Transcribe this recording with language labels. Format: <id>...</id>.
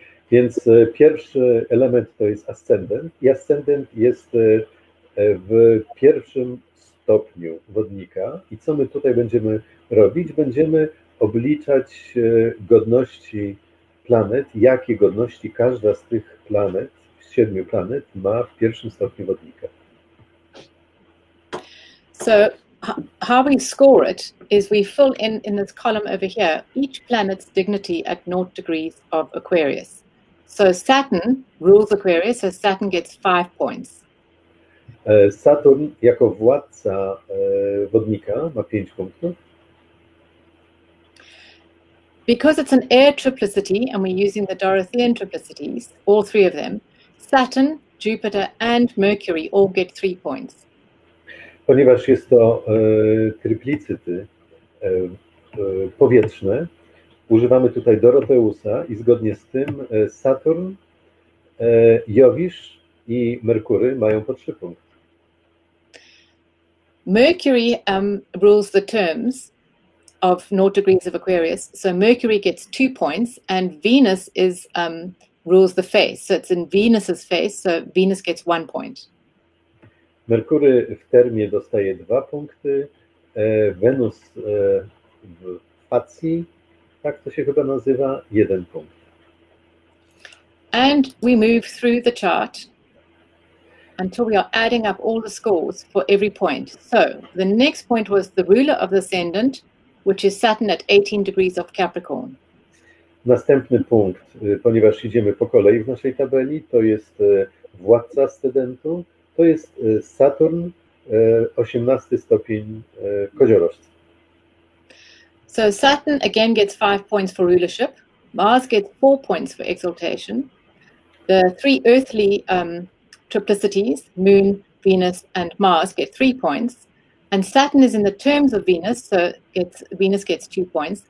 <pl>Więc pierwszy element to jest ascendent i ascendent jest w pierwszym stopniu wodnika. I co my tutaj będziemy robić? Będziemy obliczać godności planet, jakie godności każda z tych planet, z 7 planet ma w pierwszym stopniu wodnika.</pl> <en>So how we score it is we fill in this column over here each planet's dignity at 0 degrees of Aquarius. So Saturn rules Aquarius, so Saturn gets 5 points.</en> <pl>Saturn jako władca wodnika ma 5 punktów.</pl> <en>Because it's an air triplicity and we're using the Dorothean triplicities, all 3 of them, Saturn, Jupiter and Mercury all get 3 points.</en> <pl>Ponieważ jest to triplicyty powietrzne, używamy tutaj Doroteusa i zgodnie z tym Saturn, Jowisz i Merkury mają po 3 punkty.</pl> <en>Mercury rules the terms of 0 degrees of Aquarius, so Mercury gets 2 points, and Venus is rules the face, so it's in Venus's face, so Venus gets 1 point.</en> <pl>Merkury w termie dostaje 2 punkty, Wenus w facji, tak to się chyba nazywa, 1 punkt.</pl> <en>And we move through the chart until we are adding up all the scores for every point. So the next point was the ruler of the ascendant, which is Saturn at 18 degrees of Capricorn.</en> <pl>Następny punkt, ponieważ idziemy po kolei w naszej tabeli, to jest władca ascendentu, to jest Saturn, 18 stopień koziorożca.</pl> <en>So Saturn again gets 5 points for rulership. Mars gets 4 points for exaltation. The 3 earthly triplicities, Moon, Venus, and Mars, get 3 points. And Saturn is in the terms of Venus, so Venus gets 2 points.</en>